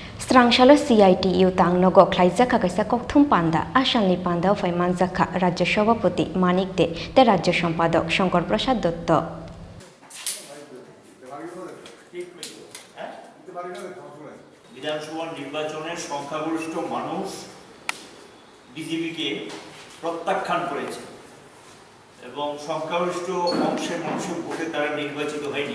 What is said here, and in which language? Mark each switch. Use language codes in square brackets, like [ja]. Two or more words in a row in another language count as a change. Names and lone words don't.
[trp] Srangshala CITU tang nogo khlaijaka kaisa kokthum panda asalni panda phai manjakha Rajya Sabhapati Manik De te Rajya Sampadok Shankar Prasad Dotto [bn] বিধানসভা নির্বাচনের সংখ্যাগরিষ্ঠ মানুষ বিজেপিকে প্রত্যাখ্যান করেছে এবং সংখ্যাগরিষ্ঠ অংশের মানুষের ভোটে তারা নির্বাচিত হয়নি।